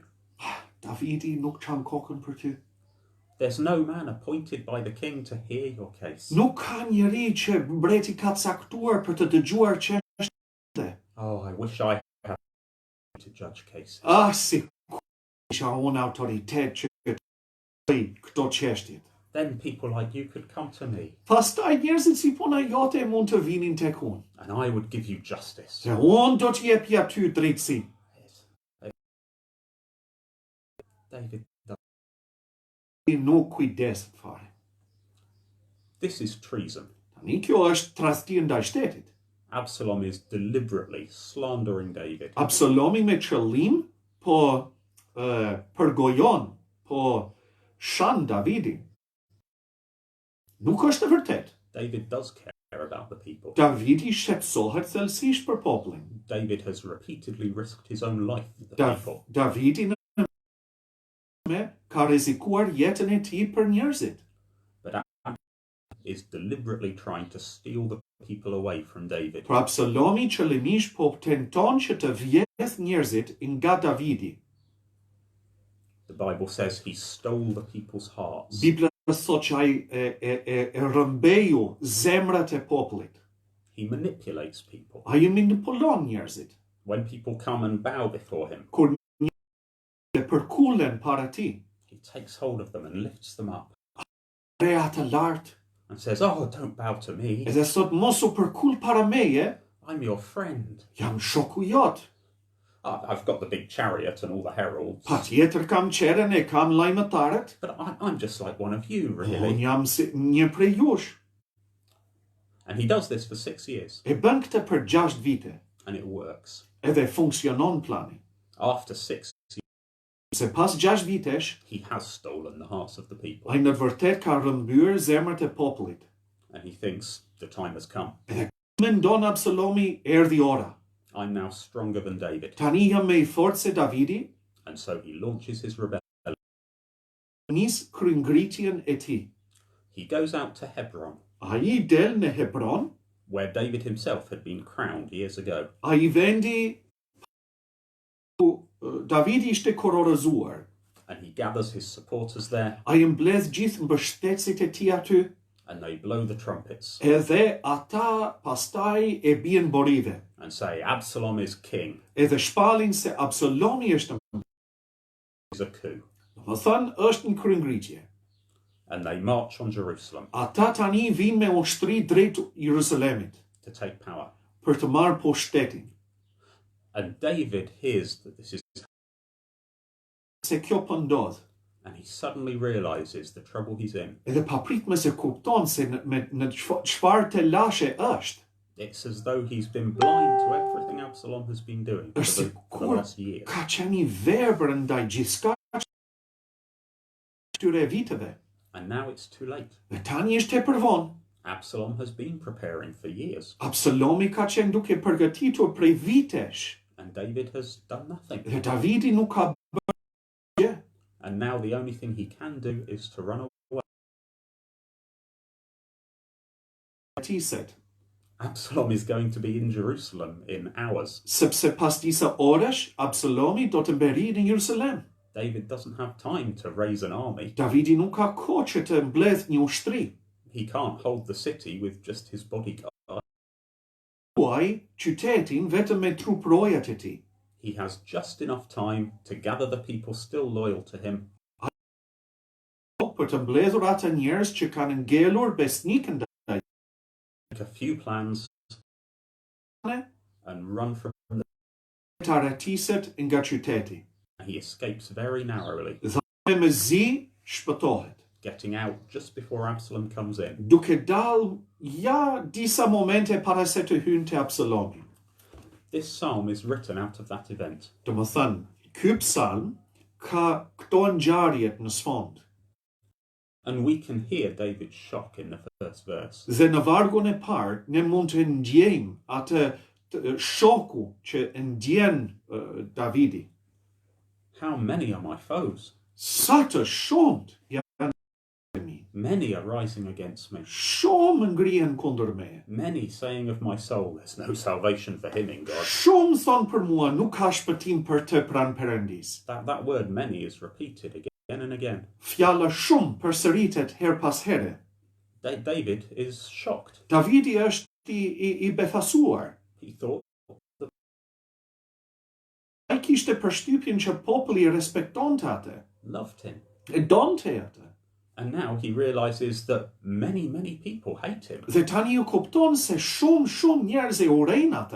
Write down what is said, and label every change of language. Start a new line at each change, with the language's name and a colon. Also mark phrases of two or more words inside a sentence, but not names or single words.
Albanian: Davidi nuk çan kokën për ty.
English: There's no man appointed by the king to hear your case.
Albanian: Nuk ka njeri që mbreti ka caktuar për të dëgjuar çështje.
English: Oh, I wish I had to judge cases.
Albanian: Si isha unë autoritet që të bëj këto çështje.
English: Then people like you could come to me
Albanian: Pastaj njerëzit si puna jote mund të vinin tek unë.
English: and I would give you justice.
Albanian: Se unë do të jep aty drejtësi. David, Nuk kujdeset fare.
English: this is treason.
Albanian: Tani kjo është tradhti ndaj shtetit.
English: Absalom is deliberately slandering David.
Albanian: Absalomi me qëllim po përgojon, po shan Davidin. Nuk është e vërtet.
English: David does care about the people.
Albanian: Davidi shqetësohet thellësisht për popullin.
English: David has repeatedly risked his own life for the people.
Albanian: Davidi ka rrezikuar jetën e tij për njerëzit.
English: But Absalom is deliberately trying to steal the people away from David.
Albanian: Pra Absalomi qëllimisht po tenton që të vjedh njerëzit nga Davidi.
English: The Bible says he stole the people's hearts.
Albanian: Bibla thot që ai e rrëmbeju zemrat e popullit.
English: He manipulates people.
Albanian: Ai i manipulon njerëzit.
English: When people come and bow before him,
Albanian: Kur njerëzit përkullen para tij,
English: he takes hold of them and lifts them up
Albanian: rea të lartë,
English: and says, "Oh, don't bow to me.
Albanian: edhe thot mos u përkull para meje,
English: I'm your friend.
Albanian: jam shoku jot.
English: I've got the big chariot and all the heralds,
Albanian: Patjetër kam qeren e kam lajmëtarët,
English: but I'm just like one of you,
Albanian: unë
English: really."
Albanian: jam si një prej jush.
English: And he does this for 6 years,
Albanian: E bën këtë për 6 vite,
English: and it works.
Albanian: edhe funksionon plani.
English: After 6 years,
Albanian: Se pas 6 vitesh,
English: he has stolen the hearts of the people.
Albanian: ai në vërtet ka rrëmbyer zemrat e popullit.
English: And he thinks the time has come.
Albanian: Mendon Absalomi erdhi ora.
English: I'm now stronger than David.
Albanian: Tani jam me forze Davidi.
English: And so he launches his rebellion.
Albanian: Nis kryngritjen e tij.
English: He goes out to Hebron,
Albanian: Ai del në Hebron,
English: where David himself had been crowned years ago.
Albanian: ai vendi Davidi ishte kororëzuar.
English: And he gathers his supporters there,
Albanian: Ai mbledh gjithë mbështetësit e tij aty,
English: and they blow the trumpets
Albanian: edhe ata pastaj e bien borive.
English: and say, Absalom is king.
Albanian: Edhe shpallin se Absalomi është,
English: It's a coup.
Albanian: më thënë, është një kryngritje.
English: And they march on Jerusalem
Albanian: Ata tani vinë me ushtri drejt Jeruzalemit
English: to take power.
Albanian: për të marrë pushtetin.
English: And David hears that this is,
Albanian: Se kjo po ndodh.
English: and he suddenly realizes the trouble he's in.
Albanian: Edhe papritme se kupton se në çfarë telashe është.
English: It's as though he's been blind to everything Absalom has been doing for
Albanian: Është
English: the last year.
Albanian: ka qenë i verbër ndaj gjithçka këtyre viteve.
English: And now it's too late.
Albanian: Dhe tani është tepër vonë.
English: Absalom has been preparing for years,
Albanian: Absalomi ka qenë duke përgatitur prej vitesh.
English: and David has done nothing.
Albanian: Dhe Davidi nuk ka bërë gjë.
English: And now the only thing he can do is to run away. Ti said, Absalom is going to be in Jerusalem in hours.
Albanian: sepse pas disa orësh Absalomi do të mbërrijë në Jeruzalem.
English: David doesn't have time to raise an army.
Albanian: Davidi nuk ka kohë që të mbledh një ushtri.
English: He can't hold the city with just his bodyguard.
Albanian: Huaj qytetin vetëm me trup rojat e tij.
English: He has just enough time to gather the people still loyal to him
Albanian: Për të mbledhur ata njerëz që kanë ngelur besnikën ndaj
English: make a few plans and run from the...
Albanian: të aratiset nga qyteti.
English: He escapes very narrowly,
Albanian: Me mezi shpëtohet.
English: getting out just before Absalom comes in.
Albanian: Duke dal ja disa momente para se të hynë te Absalomi.
English: This psalm is written out of that event.
Albanian: Do më thënë, ky psalm ka këto ngjarjet në sfond.
English: And we can hear David's shock in the first verse.
Albanian: Dhe në vargun e parë, ne mund të ndjejmë atë shoku që ndjen Davidi.
English: How many are my foes?
Albanian: Sa të shumët janë mi.
English: Many are rising against me.
Albanian: Shumë ngrihen kundër meje.
English: Many saying of my soul, there's no salvation for him in God.
Albanian: Shumë thonë për mua, nuk ka shpëtim për të pranë Perëndis.
English: That word many is repeated again and again.
Albanian: Fjala shumë përsëritet her pas here.
English: David is shocked.
Albanian: Davidi është i befasuar.
English: He thought
Albanian: Ai kishte përshtypjen që populli e respektonte atë,
English: loved him.
Albanian: e donte atë.
English: And now he realizes that many people hate him.
Albanian: Dhe tani u kupton se shumë njerëz e urrejnë atë.